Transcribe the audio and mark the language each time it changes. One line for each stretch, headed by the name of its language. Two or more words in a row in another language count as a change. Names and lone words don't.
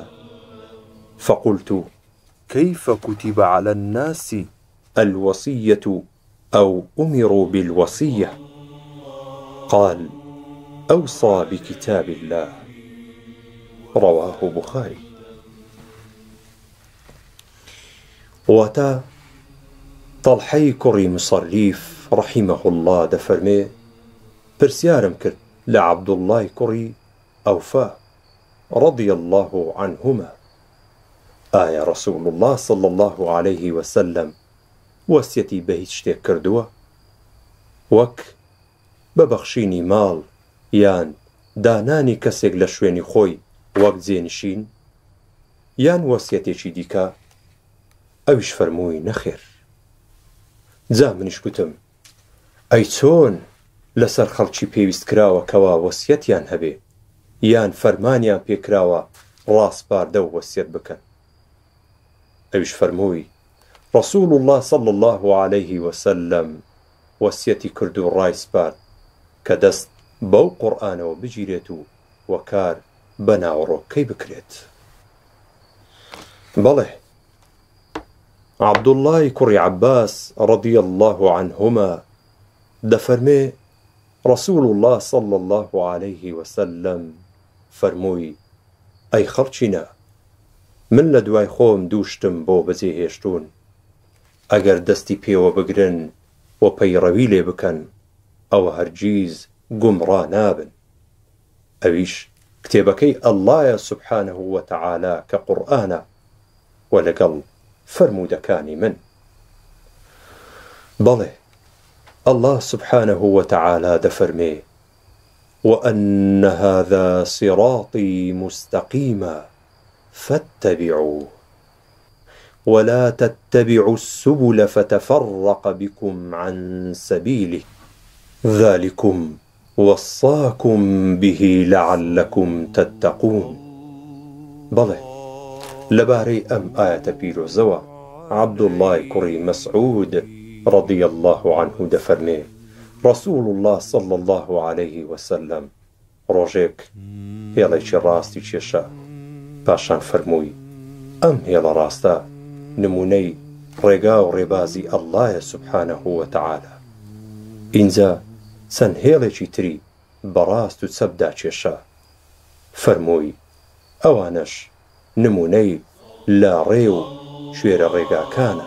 Arabic: فقلت: كيف كتب على الناس الوصية أو أمروا بالوصية؟ قال: أوصى بكتاب الله. رواه بخاري.
Central Kurdish: واتا طلحەی کوڕی مصەریف
Arabic: رحمه الله
Central Kurdish: دەفەرمێ: پرسیارم کرد لە عەبدوڵڵای کوڕی ئەوفا
Arabic: رضي الله عنهما:
Central Kurdish: ئایا
Arabic: رسول الله صلى الله عليه وسلم
Central Kurdish: وەسیەتی بە هیچ شتێک کردووە؟ وەک بەبەخشینی ماڵ یان دانانی کەسێک لە شوێنی خۆی وەک جێنشین، یان وەسیەتێکی دیکە؟ ئەویش فەرمووی: نەخێر. جا منیش گوتم: ئەی چۆن لەسەر خەڵکی پێویست کراوە کەوا وەسیەتیان هەبێ یان فەرمانیان پێکراوە ڕاستپاردە و وەسیەت بکەن؟ ئەویش فەرمووی:
Arabic: رسول الله صلى الله عليه وسلم
Central Kurdish: وەسیەتی کرد و ڕایسپارد کە دەست بەو قورئانەوە بگیرێت و وەکار بە ناوەڕۆکەی بکرێت. بەڵێ، عەبدوڵڵای کوڕی عەباس
Arabic: رضي الله عنهما
Central Kurdish: دەفەرمێ:
Arabic: رسول الله صلى الله عليه وسلم
Central Kurdish: فەرمووی: ئەی خەڵچینە، من لە دوای خۆم دووشتم بۆ بەجێهێشتوون. ئەگەر دەستی پێوە بگرن و پەیڕەوی لێ بکەن، ئەوە هەرگیز گومڕا نابن. ئەویش کتێبەکەی ئەڵڵایە
Arabic: سوبحانه وتەعالا
Central Kurdish: کە قورئانە و لەگەڵ فەرموودەکانی من. بەڵێ، ئەڵڵا
Arabic: سوبحانه وتەعالا
Central Kurdish: دەفەرمێ:
Arabic: وأن هذا صراطي مستقيما فاتبعوه ولا تتبعوا السبل فتفرق بكم عن سبيله ذلكم وصاكم به لعلكم تتقون.
Central Kurdish: بەڵێ، لەبارەی ئەم ئاەتە پیرۆزەوە عەبدوڵڵای کوڕی مەسعود
Arabic: رضي الله عنه
Central Kurdish: دەفەرمێ:
Arabic: رسول الله صلى الله عليه وسلم
Central Kurdish: ڕۆژێک هێڵێکی ڕاستی کێشا، پاشان فەرمووی: ئەم هێڵە ڕاستە نمونەی ڕێگا و ڕێبازی ئەڵڵایە
Arabic: سوبحانه وتەعالا.
Central Kurdish: ئینجا چەند هێڵێکی تری بەڕاست و چەپدا کێشا، فەرمووی: ئەوانەش نمونەی لاڕێ و شوێرە ڕێگاکانە.